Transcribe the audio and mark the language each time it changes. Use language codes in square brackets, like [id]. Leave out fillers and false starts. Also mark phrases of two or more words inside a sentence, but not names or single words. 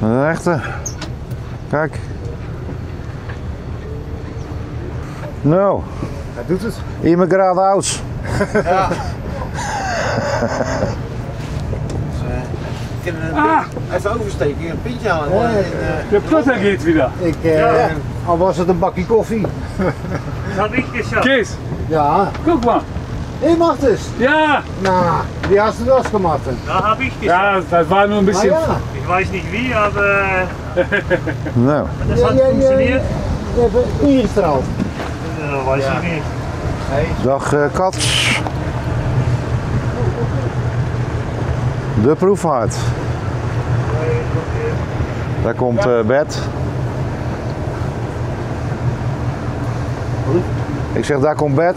[nl] Dat is een echte. Kijk. Nou. Hij doet het. Immigrant House. Ja. Even oversteken, een pintje aan. [de] Der Plotter geht wieder. [nl] Al was het een bakje koffie. Dat had ik geschafft. Kees, Ja. [de] guck mal. Hey Martus! Ja! Na, wie hast du das gemacht? Da habe ich gesagt. Ja, das war nur ein bisschen. Ah, ja. Ich weiß nicht wie, aber [nl] Nou, [de] das hat funktioniert. [nl] Je hebt ingestraald. [de] Weiß ich nicht. [nl] dag Kat. De proefvaart. Daar komt Bert. Ik zeg, daar komt Bert.